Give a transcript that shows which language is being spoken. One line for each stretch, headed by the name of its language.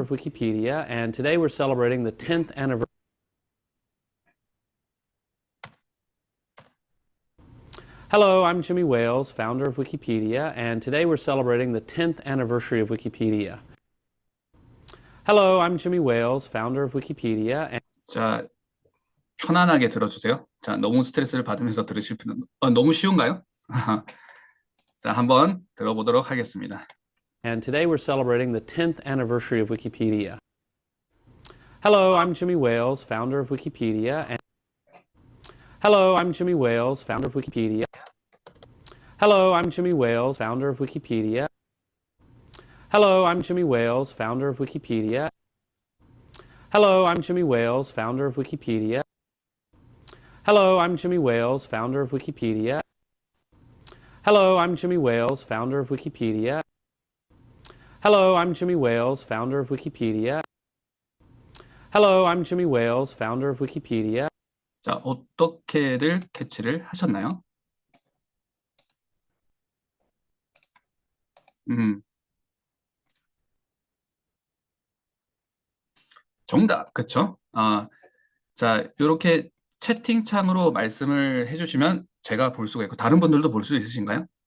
English: of Wikipedia, and today we're celebrating the 10th anniversary. Hello, I'm Jimmy Wales, founder of Wikipedia, and today we're celebrating the 10th anniversary of Wikipedia. Hello, I'm Jimmy Wales, founder of Wikipedia.
Korean: 자, 편안하게 들어주세요. 자, 너무 스트레스를 받으면서 들으실 필요는, 너무 쉬운가요? 자, 한번 들어보도록 하겠습니다.
English: And today we're celebrating the 10th anniversary of Wikipedia. Hello, I'm Jimmy Wales, founder of Wikipedia. Hello, I'm Jimmy Wales, founder of Wikipedia. Hello, I'm Jimmy Wales, founder of Wikipedia. Hello, I'm Jimmy Wales, founder of Wikipedia. Hello, I'm Jimmy Wales, founder of Wikipedia. Hello, I'm Jimmy Wales, founder of Wikipedia. Hello, I'm Jimmy Wales, founder of Wikipedia. Hello, I'm Jimmy Wales, founder of Wikipedia. Hello, I'm Jimmy Wales, founder of Wikipedia.
Korean: 자, 어떻게들 캐치를 하셨나요? 정답, 그쵸? 자, 이렇게 채팅창으로 말씀을 해주시면 제가 볼 수가 있고, 다른 분들도 볼 수 있으신가요?